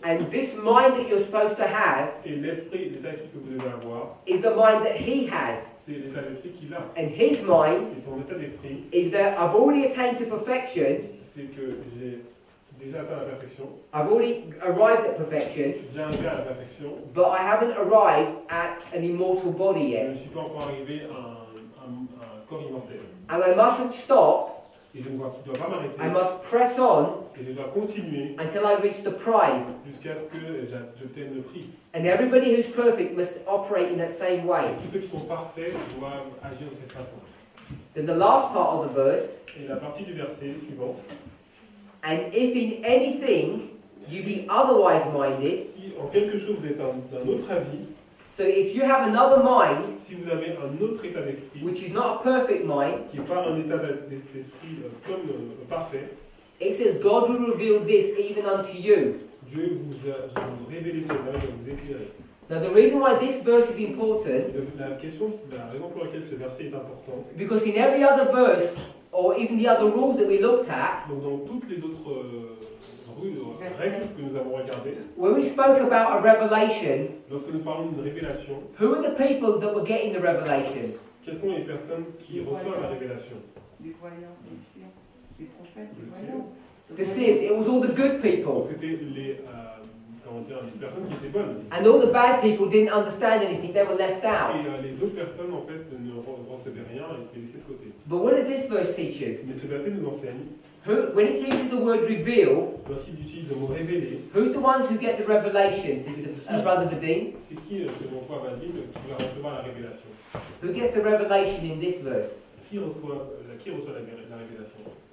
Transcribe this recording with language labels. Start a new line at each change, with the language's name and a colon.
English: and this mind that you're supposed to have
French: et l'esprit, l'état d'esprit que vous devez avoir,
English: is the mind that he has.
French: c'est l'état d'esprit qu'il a.
English: And his mind
French: Et son état d'esprit,
English: is that I've already attained to perfection,
French: c'est que j'ai déjà atteint la perfection,
English: I've already arrived at perfection,
French: j'ai arrivé à la perfection,
English: but I haven't arrived at an immortal body
French: je ne
English: yet.
French: suis pas encore arrivé à un corps immortel.
English: And I mustn't stop,
French: Et je ne dois pas m'arrêter,
English: I must press on
French: et je dois continuer
English: until I reach the prize.
French: jusqu'à ce que j'obtienne le prix.
English: And everybody who's perfect must operate in that same way.
French: Tous ceux qui sont parfaits doivent agir de cette façon.
English: Then the last part of the verse,
French: Et la partie du verset suivante,
English: and if in anything you be otherwise minded,
French: si en quelque chose vous êtes d'un autre avis,
English: so if you have another mind,
French: si vous avez un autre état d'esprit,
English: which is not a perfect mind,
French: qui n'est pas un état d'esprit comme parfait,
English: it says God will reveal this even unto you.
French: Dieu vous révèle cela, il va vous éclairer.
English: Now the reason why this verse is important,
French: La raison pour laquelle ce verset est important,
English: because in every other verse, or even the other rules that we looked at,
French: donc dans toutes les autres règles que nous avons regardées,
English: when we spoke about a revelation,
French: lorsque nous parlons d'une révélation,
English: who are the people that were getting the revelation?
French: quelles sont les personnes qui reçoivent la révélation? Les voyants, les scients, les prophètes, les Le voyants.
English: The seers, it was all the good
French: Donc
English: people.
French: c'était les personnes qui étaient bonnes.
English: And all the bad people didn't understand anything, they were left out.
French: Et les autres personnes, en fait, ne recevaient rien et étaient laissées de côté.
English: But what does this verse teach you?
French: Mais ce verset nous enseigne
English: when it uses the word reveal,
French: lorsqu'il utilise le mot révéler,
English: who's the ones who get the revelations? Is it Brother Vadim?
French: c'est qui, selon toi, Vadim, qui va recevoir la révélation?
English: Who gets the revelation in this verse?
French: Qui reçoit la révélation?